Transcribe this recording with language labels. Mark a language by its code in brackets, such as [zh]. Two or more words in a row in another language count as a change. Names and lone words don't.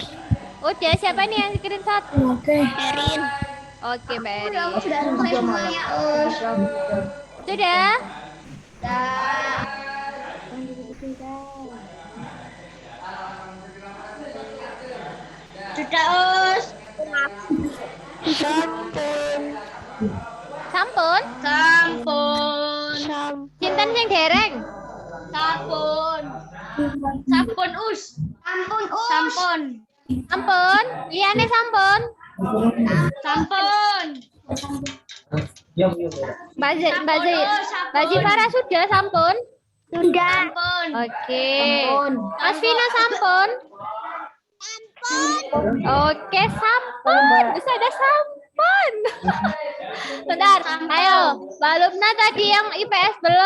[id] Udah, siapa nih yang screenshot? Erin. Oke, Mbak Eri. Sudah selesai semuanya, Us. Sudah? Sudah, Us. Sampun. Sampun? Sampun. [jv] Cinten sing dereng. Sampun. Sampun, Us. Sampun Us. Sampun. Sampun? Liyane sampun? Sampun. [id] Mbak Zifara sudah sampun? Sudah. Sampun. Oke. Mas Vina sampun? Oke, sampun. Bisa ada sampun. Bentar, ayo. Mbak Lupna tadi yang IPS belum.